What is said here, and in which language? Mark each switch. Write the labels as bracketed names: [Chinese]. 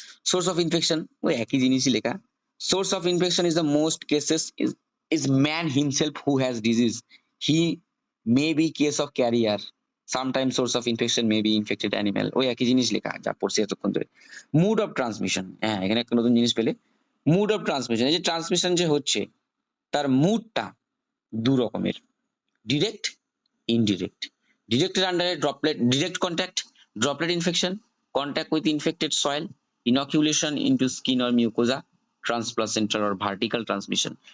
[English] Source of infection [Bangla] ওই একই জিনিসই লেখা। [English] Source of infection is the most cases is man himself who has disease. He may be case of carrier. Sometimes source of infection may be infected animal. [Bangla] ওই একই জিনিস লেখা যা পড়ছি এতক্ষণ ধরে। [English] Mode of transmission, [Bangla] হ্যাঁ এখানে একটা নতুন জিনিস পেলে। [English] Mode of transmission, [Bangla] এই যে ট্রান্সমিশন যে হচ্ছে তার মুডটা দু রকমের, ডিরেক্ট, ইনডিরেক্ট। ডিরেক্টের আন্ডারে [English] Droplet, direct contact, droplet infection, contact with infected soil, inoculation into skin or mucosa, transplacental or vertical transmission.